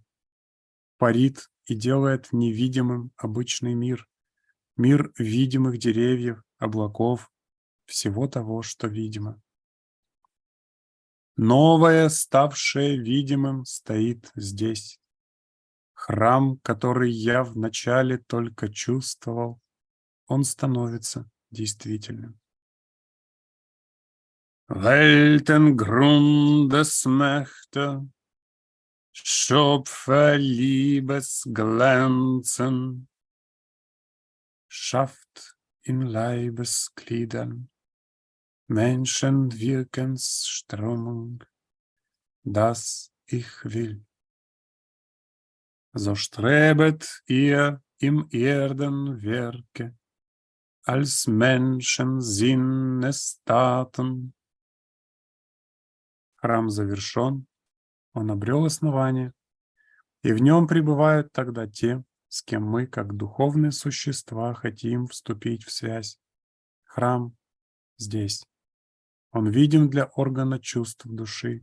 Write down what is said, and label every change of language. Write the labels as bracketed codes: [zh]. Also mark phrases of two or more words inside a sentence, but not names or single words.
[ru] Парит и делает невидимым обычный мир, мир видимых деревьев, облаков, всего того, что видимо. Новое, ставшее видимым, стоит здесь. Храм, который я вначале только чувствовал, он становится действительным. [de] Weltengrundesmächte, Schöpferliebesglänzen, schafft in Leibesgliedern Menschenwirkensströmung, dass ich will. So strebet ihr im Erdenwerke als Menschensinnestaten. [ru] Храм завершен, он обрел основание, и в нем пребывают тогда те, с кем мы, как духовные существа, хотим вступить в связь. Храм здесь. Он видим для органа чувств души.